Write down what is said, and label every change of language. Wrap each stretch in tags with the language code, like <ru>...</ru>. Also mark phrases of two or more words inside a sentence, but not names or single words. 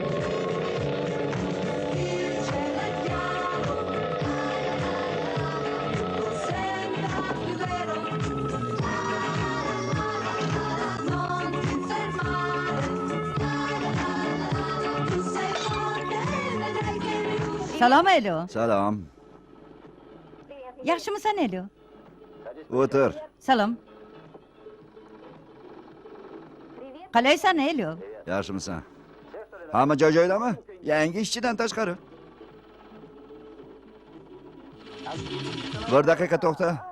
<it>il cielo è chiaro, la la la la, tutto sembra più vero, la la la la la, non ti fermare, la la la la, tu sei forte e vedrai che riuscirai.</it> <uz>Salom, Elio. Salom. Yaxshimisan, Elio? O'tir. Salom. Qalaysan, Elio? Yaxshimisan? Hamma joy-joydami? Yangi ishchidan tashqari. Bir daqiqa to'xta.</uz>